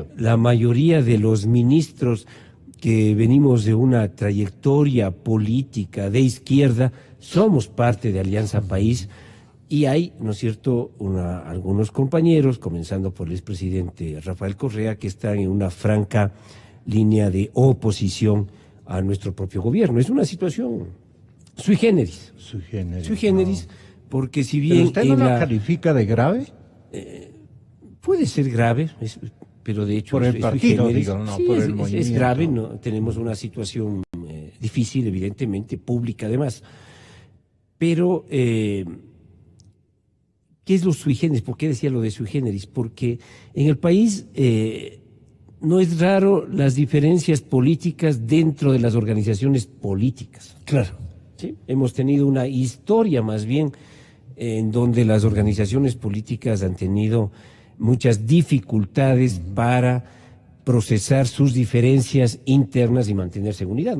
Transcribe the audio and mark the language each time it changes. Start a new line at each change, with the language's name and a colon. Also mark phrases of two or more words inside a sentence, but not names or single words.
Spanish: La mayoría de los ministros que venimos de una trayectoria política de izquierda somos parte de Alianza País. Y hay, ¿no es cierto?, algunos compañeros, comenzando por el expresidente Rafael Correa, que están en una franca línea de oposición a nuestro propio gobierno. Es una situación
Latin: sui generis. Sui generis. Sui generis,
Spanish: no. Porque si bien... ¿Pero usted no la califica de grave? Puede ser grave, pero de hecho... Por el partido, digo, no, sí, por el movimiento. Es grave, ¿no? Tenemos una situación difícil, evidentemente, pública además. Pero... ¿qué es lo
Latin: sui generis?
Spanish: ¿Por qué decía lo de
Latin: sui generis?
Spanish: Porque en el país no es raro las diferencias políticas dentro de las organizaciones políticas. Claro. ¿Sí? Hemos tenido una historia más bien en donde las organizaciones políticas han tenido muchas dificultades para procesar sus diferencias internas y mantenerse en unidad.